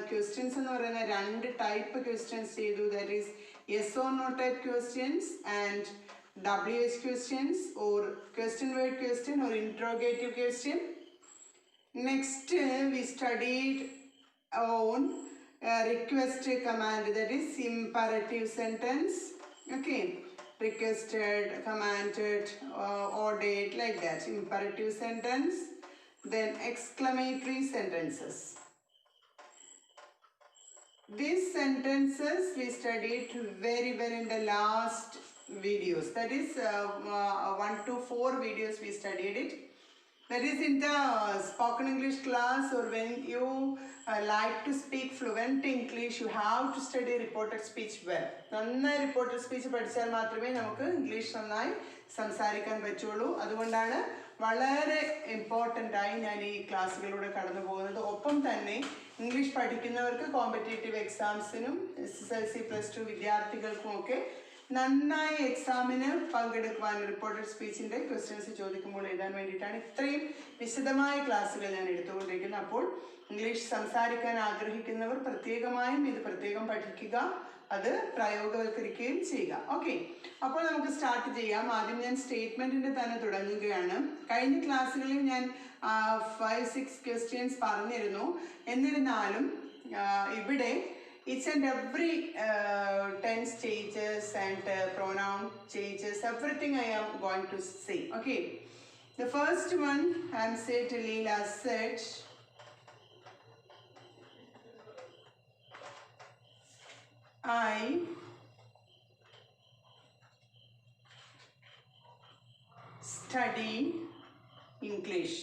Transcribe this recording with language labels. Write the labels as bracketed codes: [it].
[en] questions [ml] എന്ന് പറയുന്ന [en] 2 type questions ചെയ്തു. That is yes or no type questions and WH questions or question word question or interrogative question. Next we studied on request command, that is imperative sentence. Okay, requested, commanded, ordered, like that, imperative sentence. Then exclamatory sentences. These sentences we studied very well in the last videos, that is 1 to 4 videos we studied it. That is in the spoken English class, or when you like to speak fluent English, you have to study reported speech well. [ml] നന്നായി reported speech പഠിച്ചാൽ മാത്രമേ നമുക്ക് English നന്നായി സംസാരിക്കാൻ പറ്റുള്ളൂ. അതുകൊണ്ടാണ് വളരെ important ആയി ഞാൻ ഈ ക്ലാസ്സുകളിലൂടെ കടന്നു പോകുന്നത്. ഒപ്പം തന്നെ ഇംഗ്ലീഷ് പഠിക്കുന്നവർക്ക് കോമ്പറ്റേറ്റീവ് എക്സാംസിനും SSLC +2 വിദ്യാർത്ഥികൾക്കും ഒക്കെ നന്നായി എക്സാമിന് പങ്കെടുക്കുവാൻ റിപ്പോർട്ടഡ് സ്പീച്ചിൻ്റെ ക്വസ്റ്റ്യൻസ് ചോദിക്കുമ്പോൾ എഴുതാൻ വേണ്ടിയിട്ടാണ് ഇത്രയും വിശദമായ ക്ലാസ്സുകൾ ഞാൻ എടുത്തുകൊണ്ടിരിക്കുന്നത്. അപ്പോൾ ഇംഗ്ലീഷ് സംസാരിക്കാൻ ആഗ്രഹിക്കുന്നവർ പ്രത്യേകമായും ഇത് പ്രത്യേകം പഠിക്കുക, അത് പ്രയോഗവൽക്കരിക്കുകയും ചെയ്യുക. ഓക്കെ, അപ്പോൾ നമുക്ക് സ്റ്റാർട്ട് ചെയ്യാം. ആദ്യം ഞാൻ സ്റ്റേറ്റ്മെൻറ്റിൻ്റെ തന്നെ തുടങ്ങുകയാണ്. കഴിഞ്ഞ ക്ലാസ്സുകളിൽ ഞാൻ 5-6 ക്വസ്റ്റ്യൻസ് പറഞ്ഞിരുന്നു. എന്നിരുന്നാലും ഇവിടെ [en] each and every tense changes and pronoun changes, everything I am going to say. Okay, the first one I am saying to Leela said, I study English.